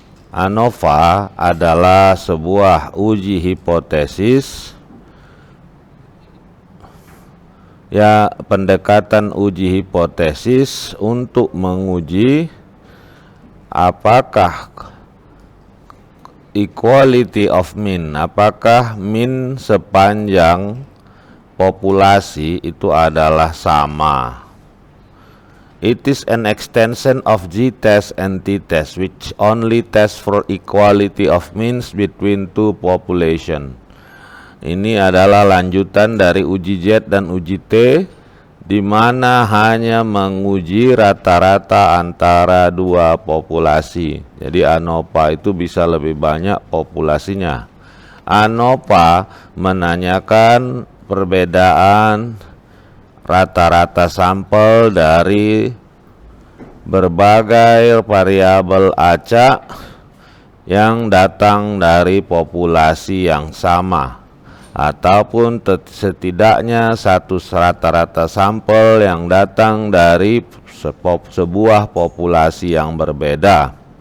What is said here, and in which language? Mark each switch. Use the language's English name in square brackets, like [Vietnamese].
[Indonesian] Anova adalah sebuah uji hipotesis, ya, pendekatan uji hipotesis untuk menguji apakah [English] equality of mean, [Indonesian] apakah mean sepanjang populasi itu adalah sama. [English] It is an extension of G-test and T-test which only test for equality of means between two population. [Indonesian] Ini adalah lanjutan dari uji Z dan uji T, di mana hanya menguji rata-rata antara dua populasi. Jadi Anova itu bisa lebih banyak populasinya. Anova menanyakan perbedaan rata-rata sampel dari berbagai variabel acak yang datang dari populasi yang sama, ataupun setidaknya satu rata-rata sampel yang datang dari sebuah populasi yang berbeda.